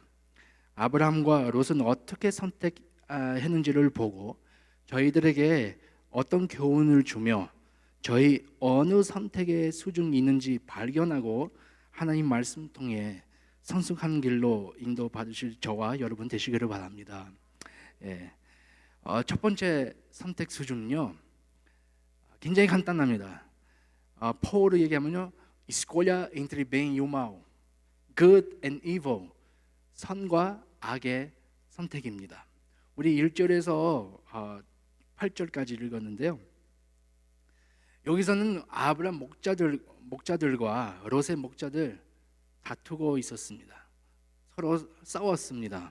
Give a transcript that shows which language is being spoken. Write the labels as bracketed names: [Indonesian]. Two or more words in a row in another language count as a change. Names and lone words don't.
[Korean] 아브라함과 롯은 어떻게 선택했는지를 보고 저희들에게 어떤 교훈을 주며 저희 어느 선택의 수중이 있는지 발견하고 하나님 말씀 통해 성숙한 길로 인도받으실 저와 여러분 되시기를 바랍니다. 예. 첫 번째 선택 수준은요 굉장히 간단합니다. 포로 얘기하면요 [Portuguese] escolha entre bem e o mal, [English] good and evil, [Korean] 선과 악의 선택입니다. 우리 1절에서 8절까지 읽었는데요 여기서는 아브라함 목자들과 롯의 목자들 다투고 있었습니다. 서로 싸웠습니다.